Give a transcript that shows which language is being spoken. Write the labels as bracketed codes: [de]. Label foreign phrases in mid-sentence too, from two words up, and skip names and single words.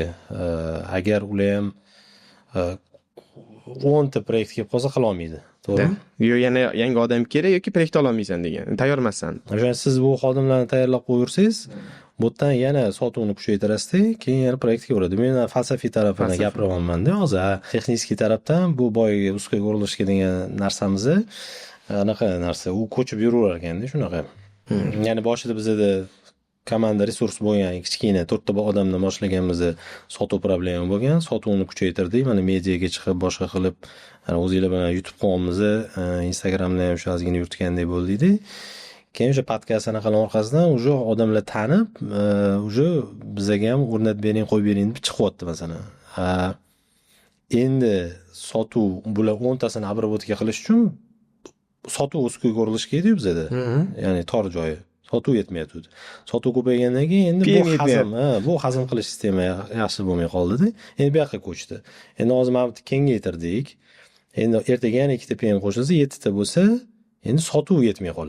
[uz] Agar ular ham 10 ta proyekt kelib qolsa qila olmaydi. To'g'ri? Yo, yana yangi odam kerak yoki proyekt ola olmaysan degan. Tayyor emassan. O'sha siz bu xodimlarni tayyorlab qo'yursangiz, bu yerdan yana sotuvni kuchaytirasiz, keyin yana proyektga o'radi. Men falsafiy tarafini gapiryapman-da hozir. Texnik tarafdan bu boyagi [ru] узкий горлышко [uz] degan narsamiz anaqa narsa, u ko'chib yuraverar ekanda shunaqa. Ya'ni boshida bizda komanda resurs bo'lgan, kichkina 4 ta odamdan boshlaganimizda sotuv problema bo'lgan, sotuvni kuchaytirdik, mana mediaga chiqib boshqa qilib, o'zingizlar bilan YouTube kanalimizni, Instagramda ham shu ozgina yuritgandek bo'ldi-da. Keyin o'sha podkast anaqalar orqasidan уже odamlar tanib, уже bizga ham o'rnatib bering, qo'yib bering deb chiqyapti masalan. Endi sotuv bular 10 tasini обработка qilish uchun sotuv [ru] узкий горлышко [uz] edi bizda. Ya'ni tor joyi. Sotuv yetmayapti. Sotuv ko'paygandan keyin endi bu hazm qilish sistemi yaxshi bo'lmay qoldi-da. Endi bu yoqqa ko'chdi. Endi hozir mana bu kengaytirdik. Endi ertaga yana 2 ta PM qo'shilsa 7 ta bo'lsa, endi sotuv yetmay qoladi.